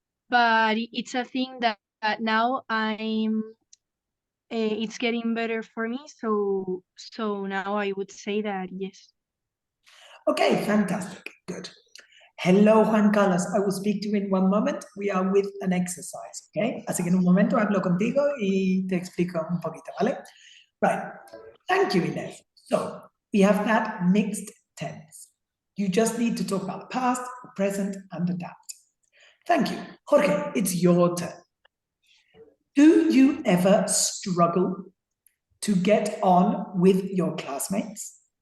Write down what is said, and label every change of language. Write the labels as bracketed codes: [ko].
[en] But it's a thing that now it's getting better for me. So now I would say that yes. Okay, fantastic, good. Hello, Juan Carlos. I will speak to you in one moment. We are with an exercise, okay? [es] Así que en un momento hablo contigo y te explico un poquito, ¿vale? [en] Right. Thank you, Inés. So, we have that mixed tense. You just need to talk about the past, the present, and adapt. Thank you. Jorge, it's your turn. Do you ever struggle to get on with your classmates?